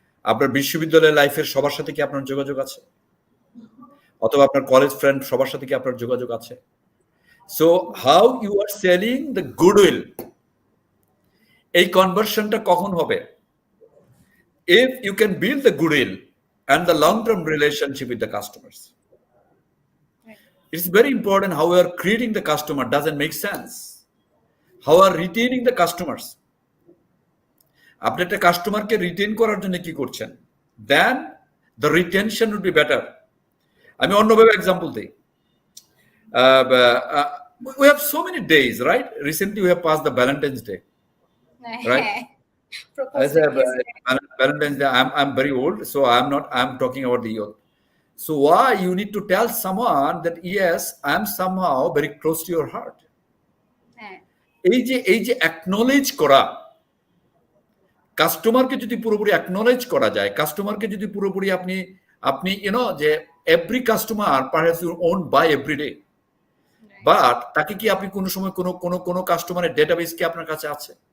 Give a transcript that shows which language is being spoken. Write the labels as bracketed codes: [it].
[bn] আপনার বিশ্ববিদ্যালয়ের লাইফের সবার সাথে কি আপনার যোগাযোগ আছে? অথবা আপনার কলেজ ফ্রেন্ড সবার সাথে কি আপনার যোগাযোগ আছে? [en] so how you are selling the goodwill, [bn] এই কনভার্সনটা কখন হবে? [en] If you can build the goodwill and the long-term relationship with the customers. It's very important how we are creating the customer doesn't make sense. How are retaining the customers? [bn] আপনি একটা কাস্টমারকে retain করার জন্য কি করছেন? [en] Then the retention would be better. [bn] আমি অন্যভাবে example দিই। [en] We have so many days, right? Recently we have passed the Valentine's Day, right? I said, Valentine's Day, I'm very old, so I'm talking about the youth. So why you need to tell someone that yes, I'm somehow very close to your heart. [bn] এই যে acknowledge করা, কাস্টমারকে যদি পুরোপুরি acknowledge করা যায়, কাস্টমারকে যদি পুরোপুরি আপনি যে [en] every customer perhaps you owned by every day, [bn] but তাকে কি আপনি কোনো সময় কোনো কাস্টমারের ডেটাবেস কি আপনার কাছে আছে?